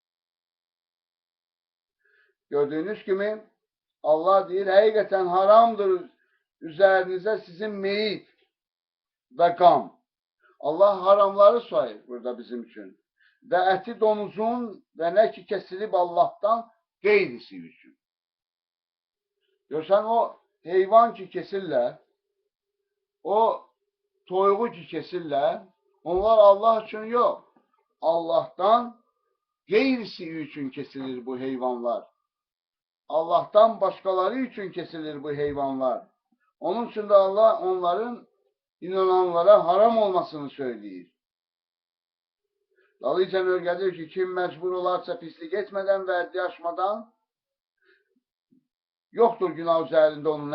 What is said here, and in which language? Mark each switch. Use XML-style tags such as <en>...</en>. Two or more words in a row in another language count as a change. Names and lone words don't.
<tr>Gördüğünüz gibi</tr> <az>Allah deyir, həqiqətən haramdır üzerinize sizin meyit ve qan. Allah haramları sayır burada bizim için.</az> <tr>Ve eti donuzun ve ne ki kesilip Allah'tan qeyrisi üçün.</tr> <az>Görsən o heyvan ki kesirlər, o toyuğu ki kesirlər, onlar Allah için yok. Allah'tan qeyrisi üçün kesilir bu heyvanlar.</az> <tr>Allah'tan başkaları için kesilir bu heyvanlar. Onun için de Allah onların inananlara haram olmasını söyleyir.</tr> <az>Dalıcan öyrədir ki, kim mecbur olarsa pislik etmeden ve həddi aşmadan yoktur günah üzerinde onun.</az>